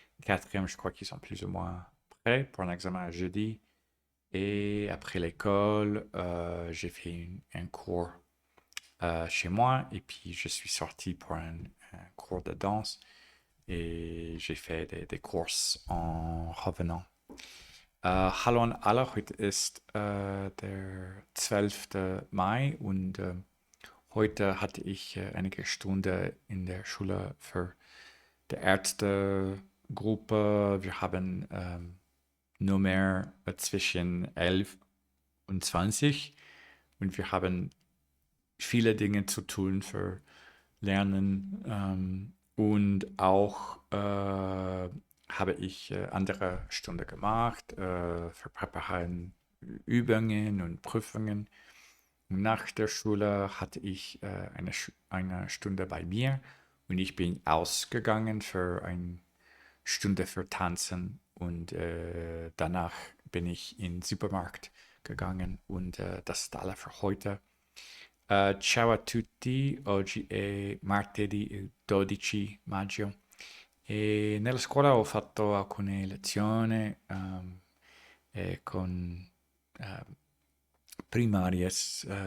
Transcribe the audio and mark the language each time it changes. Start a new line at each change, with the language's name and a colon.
French: Quatrième, je crois qu'ils sont plus ou moins prêts pour un examen à jeudi. Et après l'école, j'ai fait un cours chez moi et puis je suis sorti pour un cours de danse et j'ai fait des courses en revenant.
German: Hallo an alle, heute ist der 12. Mai und heute hatte ich einige Stunden in der Schule für die Ärztegruppe. Wir haben nur mehr zwischen 11 und 20 und wir haben viele Dinge zu tun für Lernen und auch habe ich andere Stunden gemacht für Präparieren Übungen und Prüfungen. Nach der Schule hatte ich eine Stunde bei mir und ich bin ausgegangen für eine Stunde für Tanzen und danach bin ich in den Supermarkt gegangen und das ist alles für heute.
Italian: Ciao a tutti, oggi è martedì il 12 maggio e nella scuola ho fatto alcune lezioni con ehm, primaries.